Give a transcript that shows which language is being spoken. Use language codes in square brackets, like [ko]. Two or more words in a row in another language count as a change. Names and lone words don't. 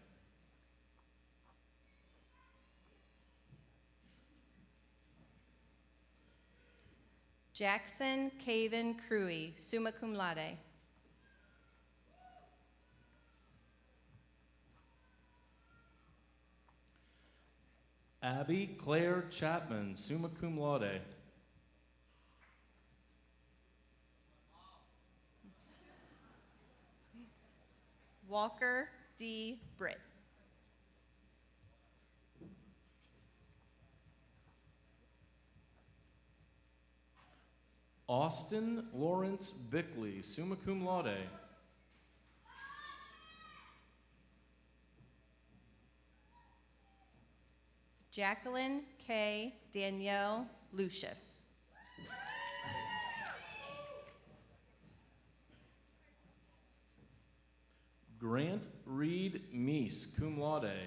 [en] Jackson Caven Cruey, [la] summa cum laude. [en] Abby Claire Chapman, [la] summa cum laude. [en] Walker D. Britt. Austin Lawrence Bickley, [la] summa cum laude. [en] Jacqueline K. Danielle Lucius. Grant Reed Meese, [la] cum laude.